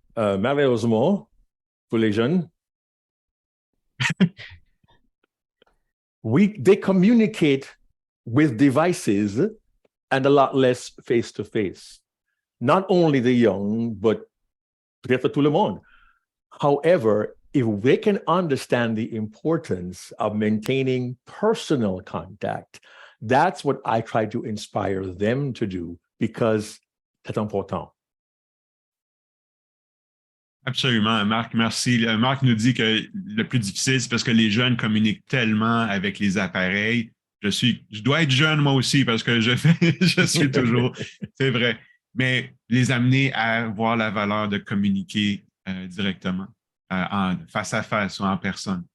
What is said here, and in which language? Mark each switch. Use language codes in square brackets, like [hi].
[fr] Malheureusement, pour les jeunes, [en] they communicate with devices and a lot less face-to-face. Not only the young, but [fr] peut-être tout le monde. [en] However, if they can understand the importance of maintaining personal contact, that's what I try to inspire them to do because [fr] c'est important. Absolument, Marc, merci. Marc nous dit que le plus difficile, c'est parce que les jeunes communiquent tellement avec les appareils. Je dois être jeune moi aussi parce que je suis toujours, c'est vrai. Mais les amener à voir la valeur de communiquer directement, face à face ou en personne.